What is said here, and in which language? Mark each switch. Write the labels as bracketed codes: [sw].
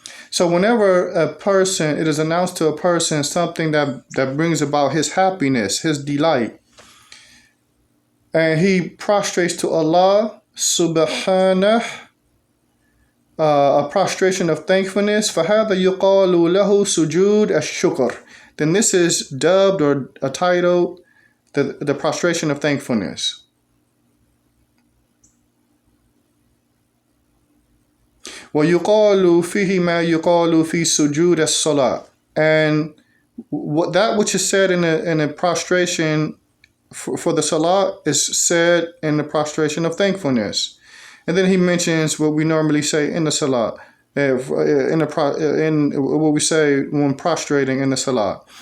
[en] So whenever it is announced to a person something that brings about his happiness, his delight, and he prostrates to Allah subhanah, a prostration of thankfulness, [ar] فَهَذَا يُقَالُ لَهُ سُجُودَ الشُّكْرِ, [en] then this is dubbed or a title the prostration of thankfulness. [ar] وَيُقَالُ فِيهِ مَا يُقَالُ فِي سُجُودِ الصَّلَاةِ, [en] and what that which is said in a prostration for the salah is said in the prostration of thankfulness. And then he mentions what we normally say in the salah, in what we say when prostrating in the salah.